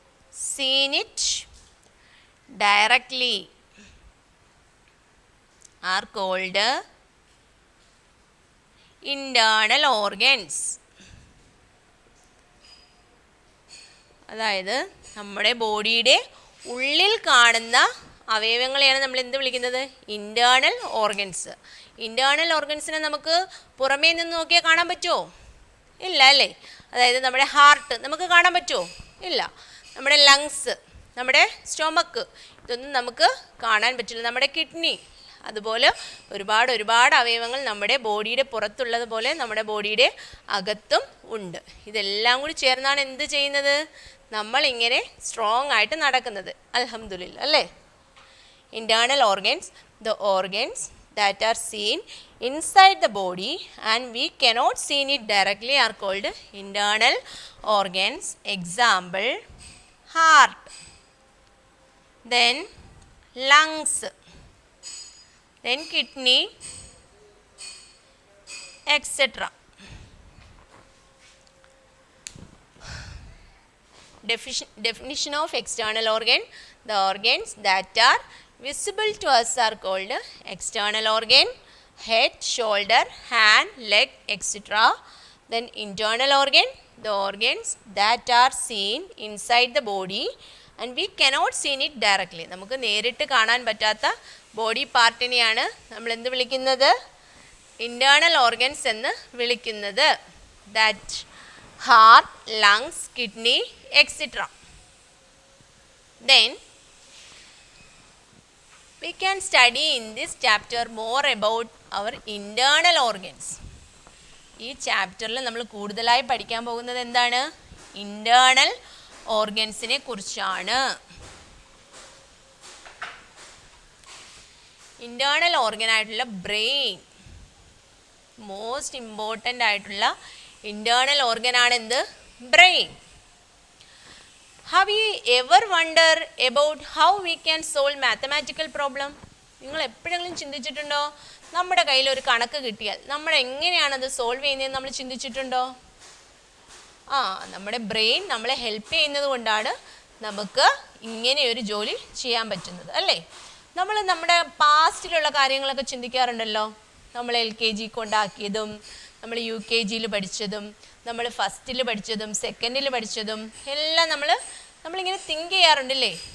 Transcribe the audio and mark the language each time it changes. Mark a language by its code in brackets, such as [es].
[en] see it directly are called internal organs. [ml] അതായത് നമ്മുടെ ബോഡിയുടെ ഉള്ളിൽ കാണുന്ന അവയവങ്ങളെയാണ് നമ്മൾ എന്ത് വിളിക്കുന്നത്? [en] Internal organs. [ml] ഇൻറ്റേർണൽ ഓർഗൻസിനെ നമുക്ക് പുറമേ നിന്ന് നോക്കിയാൽ കാണാൻ പറ്റുമോ? ഇല്ല അല്ലേ? അതായത് നമ്മുടെ ഹാർട്ട് നമുക്ക് കാണാൻ പറ്റുമോ? ഇല്ല. നമ്മുടെ ലങ്സ്, നമ്മുടെ സ്റ്റൊമക്ക്, ഇതൊന്നും നമുക്ക് കാണാൻ പറ്റില്ല. നമ്മുടെ കിഡ്നി, അതുപോലെ ഒരുപാട് അവയവങ്ങൾ നമ്മുടെ ബോഡിയുടെ പുറത്തുള്ളതുപോലെ നമ്മുടെ ബോഡിയുടെ അകത്തും ഉണ്ട്. ഇതെല്ലാം കൂടി ചേർന്നാണ് എന്ത് ചെയ്യുന്നത്? നമ്മളിങ്ങനെ സ്ട്രോങ് ആയിട്ട് നടക്കുന്നത്. അൽഹംദുലില്ലാ അല്ലേ? [en] Internal organs, the organs that are seen inside the body and we cannot see it directly are called internal organs. Example heart, then lungs, then kidney, etc. Definition of external organ: the organs that are visible to us are called external organ. Head, shoulder, hand, leg, etc. Then internal organ, the organs that are seen inside the body and we cannot see it directly. [ml] നമുക്ക് നേരിട്ട് കാണാൻ പറ്റാത്ത body പാർട്ടിനെയാണ് നമ്മൾ എന്ത് വിളിക്കുന്നത്? Internal organs എന്ന് വിളിക്കുന്നത്. [en] That heart, lungs, kidney, etc. Then we can study in this chapter more about our internal organs. [ml] ഈ ചാപ്റ്ററിൽ നമ്മൾ കൂടുതലായി പഠിക്കാൻ പോകുന്നത് എന്താണ്? ഇന്റേണൽ ഓർഗൻസിനെ കുറിച്ചാണ്. ഇൻറ്റേർണൽ ഓർഗൻ ആയിട്ടുള്ള ബ്രെയിൻ, മോസ്റ്റ് ഇമ്പോർട്ടൻ്റ് ആയിട്ടുള്ള ഇൻറ്റേർണൽ ഓർഗൻ ആണ് എന്ത്? [en] Brain. Have you ever wondered about how we can solve mathematical problem? [ml] നിങ്ങൾ എപ്പോഴെങ്കിലും ചിന്തിച്ചിട്ടുണ്ടോ നമ്മുടെ കയ്യിൽ ഒരു കണക്ക് കിട്ടിയാൽ നമ്മൾ എങ്ങനെയാണത് സോൾവ് ചെയ്യുന്നതെന്ന് നമ്മൾ ചിന്തിച്ചിട്ടുണ്ടോ? നമ്മുടെ ബ്രെയിൻ നമ്മളെ ഹെൽപ്പ് ചെയ്യുന്നത് കൊണ്ടാണ് നമുക്ക് ഇങ്ങനെയൊരു ജോലി ചെയ്യാൻ പറ്റുന്നത് അല്ലേ? നമ്മൾ നമ്മുടെ പാസ്റ്റിലുള്ള കാര്യങ്ങളൊക്കെ ചിന്തിക്കാറുണ്ടല്ലോ. നമ്മൾ LKG കൊണ്ടാക്കിയതും നമ്മൾ UKG പഠിച്ചതും നമ്മൾ ഫസ്റ്റിൽ പഠിച്ചതും സെക്കൻഡിൽ പഠിച്ചതും എല്ലാം നമ്മളിങ്ങനെ തിങ്ക് ചെയ്യാറുണ്ടല്ലേ?